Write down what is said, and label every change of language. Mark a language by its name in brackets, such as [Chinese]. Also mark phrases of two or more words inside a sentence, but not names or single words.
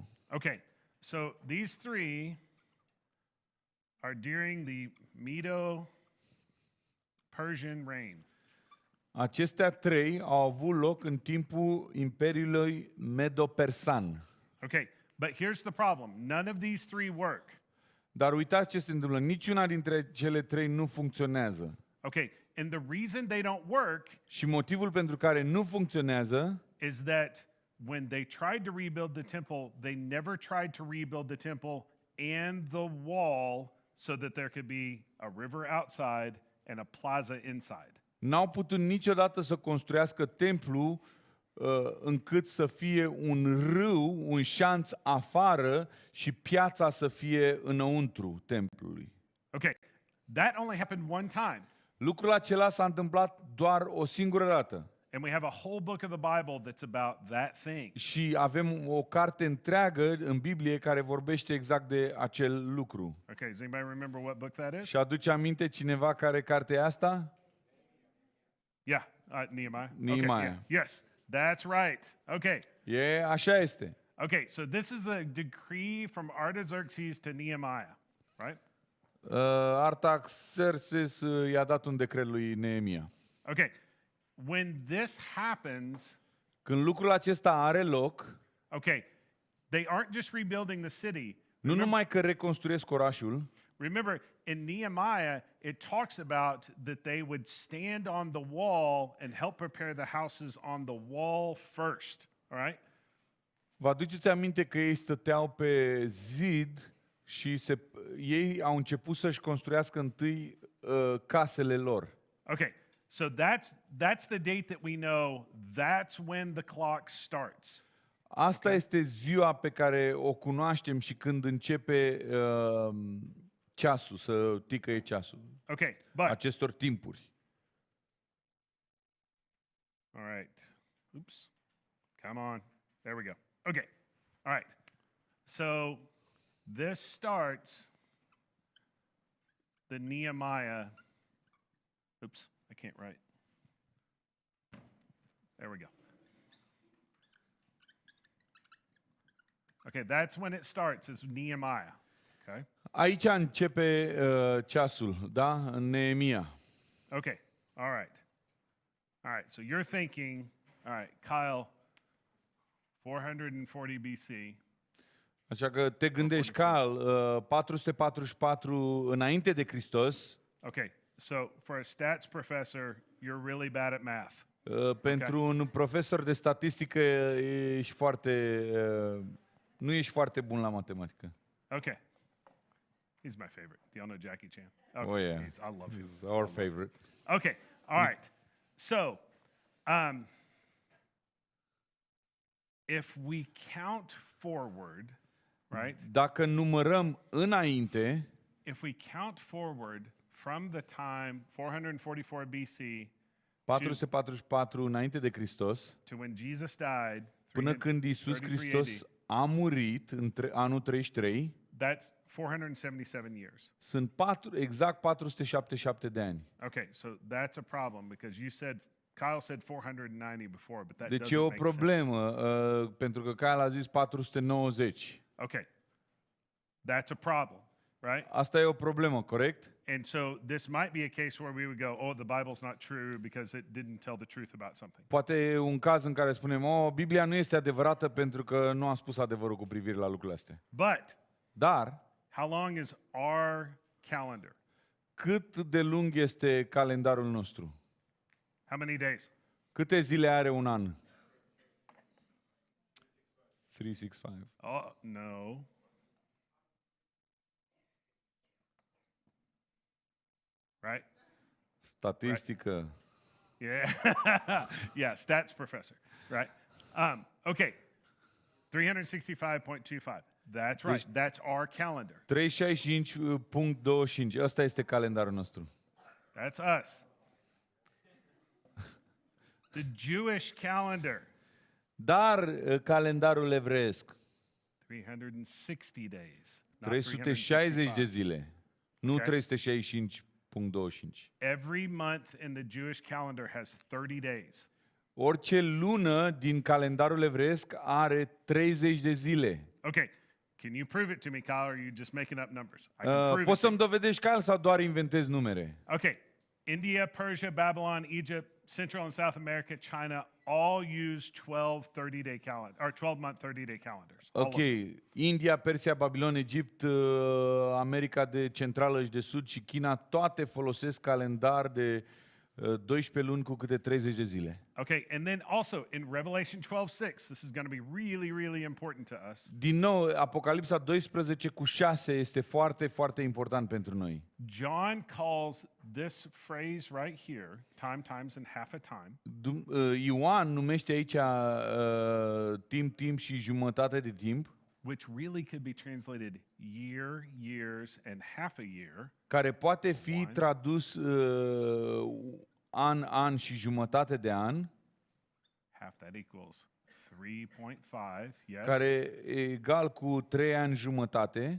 [English] Okay, so these 3 are during the Medo-Persian reign. [Romanian] Acestea 3 au avut loc în timpul Imperiului Medo-Persan. [English] Okay, but here's the problem. None of these 3 work. [Romanian] Dar uitați ce se întâmplă. Niciuna dintre cele 3 nu funcționează. [English] Okay, and the reason they don't work [Romanian] Și motivul pentru care nu funcționează [English] is that when they tried to rebuild the temple, they never tried to rebuild the temple and the wall so that there could be a river outside and a plaza inside. [Romanian] n-au putut niciodată să construiască templu încât să fie un râu, un șanț afară și piața să fie înăuntru templului. [English] Okay, that only happened one time. [Romanian] Lucrul acela s-a întâmplat doar o singură dată. [English] And we have a whole book of the Bible that's about that thing. [Romanian] Și avem o carte întreagă în Biblie care vorbește exact de acel lucru. [English] Okay, does anybody remember what book that is? [Romanian] Și aduce aminte cineva care carte e asta? [English] Yeah, Nehemiah. Nehemiah. Okay, yeah. Yes, that's right. Okay. [Romanian] Așa este. [English] Okay, so this is the decree from Artaxerxes to Nehemiah, right? [Romanian] Artaxerxes i-a dat un decret lui Neemia. [English] Okay. When this happens, [Romanian] Când lucrul acesta are loc, [English] okay, they aren't just rebuilding the city. [Romanian] nu numai că reconstruiesc orașul, [English] Remember, in Nehemiah, it talks about that they would stand on the wall and help prepare the houses on the wall first, all right? [Romanian] vă aduceți aminte că ei stăteau pe zid și ei au început să-și construiască întâi casele lor. [English] Okay, so that's the date that we know. That's when the clock starts. [Romanian] Asta este ziua pe care o cunoaștem și când începe ceasul, să ticăie ceasul. [English] Okay, but [Romanian] Acestor timpuri. [English] all right. Oops. Come on. There we go. Okay. All right. So this starts the Nehemiah. Oops, I can't write. There we go. Okay, that's when it starts, is Nehemiah. Okay? [Romanian] Aici începe ceasul, da? În Neemia. [English] Okay, all right. All right, so you're thinking, all right, Kyle, 440 BC. [Romanian] Așa că te gândești, Cal, 444 înainte de Hristos, [English] Okay, so for a stats professor, you're really bad at math. [Romanian] pentru un profesor de statistică ești nu ești foarte bun la matematică. [English] Okay. He's my favorite. Do y'all know Jackie Chan? Okay. Oh yeah, I love him. he's our favorite. Okay, all right. So, if we count forward, right? [Romanian] Dacă numărăm înainte, [English] If we count forward from the time 444 BC [Romanian] 444 înainte de Hristos, [English] to when Jesus died, [Romanian] până când Iisus 33 Hristos [English] AD, [Romanian] a murit în anul 33, [English] that's 477 years. [Romanian] sunt exact 477 de ani. [English] Okay, so that's a problem because Kyle said 490 before, but that [Romanian] Deci e [English] doesn't [Romanian] o [English] make sense. [Romanian] problemă, pentru că Kyle a zis 490. [English] Okay, that's a problem, right? [Romanian] Asta e o problemă, corect? [English] And so this might be a case where we would go, oh, the Bible's not true because it didn't tell the truth about something. [Romanian] Poate e un caz în care spunem, Biblia nu este adevărată pentru că nu a spus adevărul cu privire la lucrurile astea. [English] But [Romanian] Dar, [English] how long is our calendar? [Romanian] cât de lung este calendarul nostru? [English] How many days? [Romanian] Câte zile are un an? 365. [English] Oh, no. Right? [Romanian] Statistică. [English] Yeah. Yeah, stats professor, right? Okay. 365.25. That's right. That's our calendar. 365.25. [Romanian] Ăsta este calendarul nostru. [English] That's us. The Jewish calendar. [Romanian] Dar calendarul evreiesc, [English] 360 days. Not [Romanian] 360 de [English] 365. [Romanian] zile, nu [English] Okay. [Romanian] 365.25. [English] Every month in the Jewish calendar has 30 days. [Romanian] Orice lună din calendarul evreiesc are 30 de zile. [English] Okay. Can you prove it to me, Kyle, or are you just making up numbers? I can prove it [Romanian] Poți [English] to [Romanian] să-mi dovedești, Kyle, sau doar inventezi numere? [English] you. Okay. India, Persia, Babylon, Egypt, Central and South America, China all use 12 30-day calendar or 12-month 30-day calendars. All of [Romanian] Ok, [English] them. [Romanian] India, Persia, Babilon, Egipt, America de Centrală și de Sud și China, toate folosesc calendar de 12 luni cu câte 30 de zile. [English] Okay, and then also in Revelation 12:6, this is going to be really, really important to us. [Romanian] Din nou, Apocalipsa 12:6 este foarte, foarte important pentru noi. [English] John calls this phrase right here, time, times, and half a time, [Romanian] Ioan numește aici timp, timp și jumătate de timp, [English] which really could be translated year, years, and half a year. [Romanian] care poate fi tradus an, an și jumătate de an. [English] half that equals 3.5. Yes. [Romanian] care e egal cu 3 ani jumătate.